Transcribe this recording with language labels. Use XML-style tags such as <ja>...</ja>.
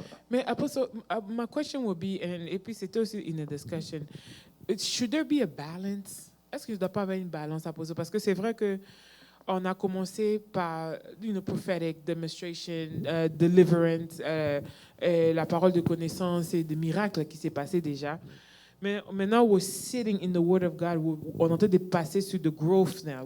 <fr>Mais</fr> <en>Apostle, my question would be,</en> <fr>et puis c'était aussi</fr> <en>in a discussion, should there be a balance?</en> <fr>Est-ce qu'il ne doit pas avoir une balance, Apostle? Parce que c'est vrai que on a commencé par</fr> <en>prophetic demonstration,</en> <fr>deliverance, la parole de connaissance et des miracles qui s'est passé déjà. Mais</fr> <en>maintenant, we're sitting in the Word of God.</en> <fr>On est en train de passer sur</fr> <en>the growth now.</en>